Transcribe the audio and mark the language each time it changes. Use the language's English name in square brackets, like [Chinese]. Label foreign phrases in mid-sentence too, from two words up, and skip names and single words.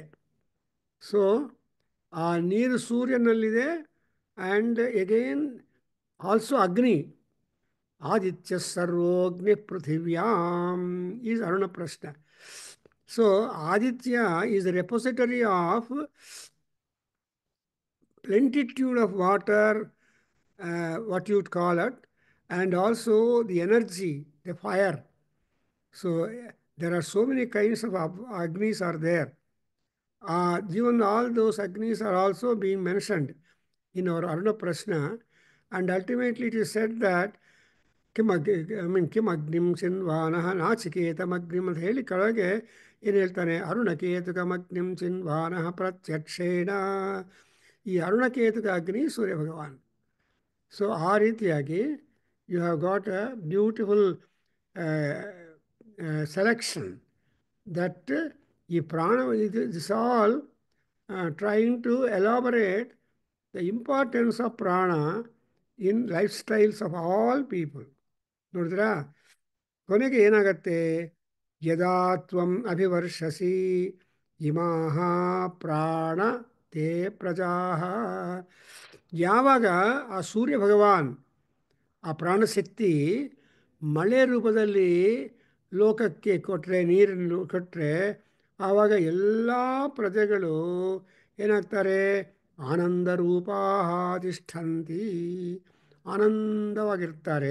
[Kannada] ಸೊ ಆ ನೀರು ಸೂರ್ಯನಲ್ಲಿದೆ. [English] And again also agni. [Sanskrit] ಆದಿತ್ಯ ಸರ್ವೋಗ್ನಿ ಪೃಥಿವ್ಯಾಂ [English] is Aruna Prashna. So Aditya is repository of plenitude of water, what you'd call it, and also the energy, the fire. So there are so many kinds of agnis are there. Even all those agnis are also being mentioned in our Aruna Prashna, and ultimately it is said that [Sanskrit] किम् अग्निं चिन्वानः नाचिकेतम् अग्निम् [Kannada] ಅಂತ ಹೇಳಿ ಕೆಳಗೆ ಏನು ಹೇಳ್ತಾನೆ, [Sanskrit] ಅರುಣಕೇತುಕಂ ಅಗ್ನಿಂ ಚಿನ್ವಾನಃ ಪ್ರತ್ಯಕ್ಷೇಣ. [Kannada] ಈ ಅರುಣಕೇತುಕ ಅಗ್ನಿ ಸೂರ್ಯ ಭಗವಾನ್. ಸೊ ಆ ರೀತಿಯಾಗಿ [English] you have got a beautiful selection that ಈ prana this all trying to elaborate the importance of prana in life styles of all people. [Kannada] ನೋಡಿದ್ರಾ? ಕೊನೆಗೆ ಏನಾಗತ್ತೆ? [Sanskrit] ಯದಾ ತ್ವಂ ಅಭಿವರ್ಷಸಿ ಇಮಾಹ ಪ್ರಾಣ ತೇ ಪ್ರಜಾ. [Kannada] ಯಾವಾಗ ಆ ಸೂರ್ಯ ಭಗವಾನ್, ಆ ಪ್ರಾಣಶಕ್ತಿ ಮಳೆ ರೂಪದಲ್ಲಿ ಲೋಕಕ್ಕೆ ಕೊಟ್ಟರೆ, ನೀರನ್ನು ಕೊಟ್ಟರೆ, ಆವಾಗ ಎಲ್ಲ ಪ್ರಜೆಗಳು ಏನಾಗ್ತಾರೆ? [Sanskrit] ಆನಂದ ರೂಪಾ ತಿಷ್ಠಂತಿ, [Kannada] ಆನಂದವಾಗಿರ್ತಾರೆ.